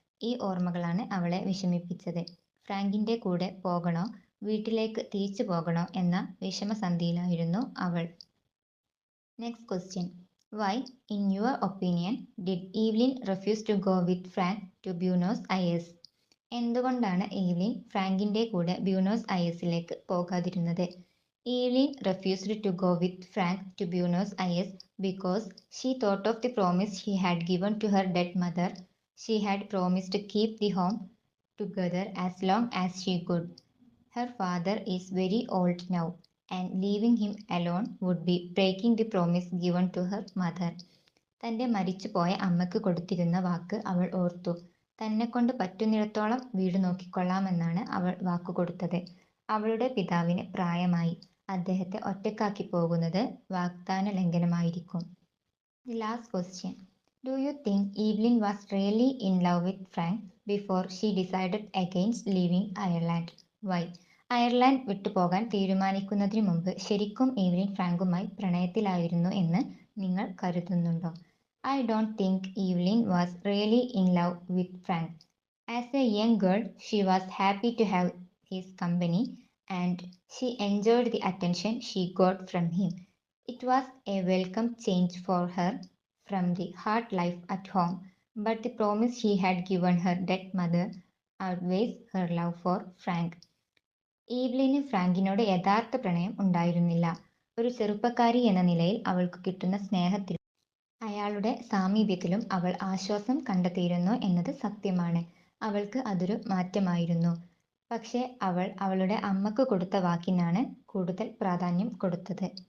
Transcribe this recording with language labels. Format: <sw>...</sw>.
<ml>ഈ ഓർമ്മകളാണ് അവളെ വിഷമിപ്പിച്ചത്. ഫ്രാങ്കിന്റെ കൂടെ പോകണോ വീട്ടിലേക്ക് തിരിച്ചു പോകണോ എന്ന വിഷമസന്ധിയിലായിരുന്നു അവൾ.</ml> <en>Next question. Why in your opinion did Evelyn refuse to go with Frank to Buenos Aires?</en> <ml>എന്തുകൊണ്ടാണ് ഈവ്ലിൻ ഫ്രാങ്കിന്റെ കൂടെ ബ്യൂണോസ് അയേഴ്സിലേക്ക് പോകാതിരുന്നത്?</ml> <en>Eveline refused to go with Frank to Buenos Aires because she thought of the promise she had given to her dead mother. She had promised to keep the home together as long as she could. Her father is very old now, and leaving him alone would be breaking the promise given to her mother.</en> <ml>തന്റെ മരിച്ചുപോയ അമ്മയ്ക്ക് കൊടുത്തിരുന്ന വാക്ക് അവൾ ഓർത്തു. തന്നെക്കൊണ്ട് പറ്റുന്നിടത്തോളം വീട് നോക്കിക്കൊള്ളാമെന്നാണ് അവൾ വാക്കുകൊടുത്തത്. അവളുടെ പിതാവിന് പ്രായമായി. അദ്ദേഹത്തെ ഒറ്റക്കാക്കി പോകുന്നത് വാഗ്ദാന ലംഘനമായിരിക്കും.</ml> <en>The last question. Do you think Eveline was really in love with Frank before she decided against leaving Ireland? Why?</en> <ml>Ireland വിട്ടുപോകാൻ തീരുമാനിക്കുന്നതിന് മുമ്പ് ശരിക്കും ഈവ്ലിൻ ഫ്രാങ്കുമായി പ്രണയത്തിലായിരുന്നു എന്ന് നിങ്ങൾ കരുതുന്നുണ്ടോ?</ml> <en>I don't think Eveline was really in love with Frank. As a young girl, she was happy to have his company and she enjoyed the attention she got from him. It was a welcome change for her from the hard life at home, but the promise she had given her dead mother outweighs her love for Frank.</en> <ml>ഈവ്ലിന് ഫ്രാങ്കിനോട് യഥാർത്ഥ പ്രണയം ഉണ്ടായിരുന്നില്ല. ഒരു ചെറുപ്പക്കാരി എന്ന നിലയിൽ അവൾക്ക് കിട്ടുന്ന സ്നേഹത്തിലും അയാളുടെ സാമീപ്യത്തിലും അവൾ ആശ്വാസം കണ്ടെത്തിയിരുന്നു എന്നത് സത്യമാണ്. അവൾക്ക് അതൊരു മാറ്റമായിരുന്നു. പക്ഷേ അവൾ അവളുടെ അമ്മക്ക് കൊടുത്ത വാക്കിനാണ് കൂടുതൽ പ്രാധാന്യം കൊടുത്തത്.</ml>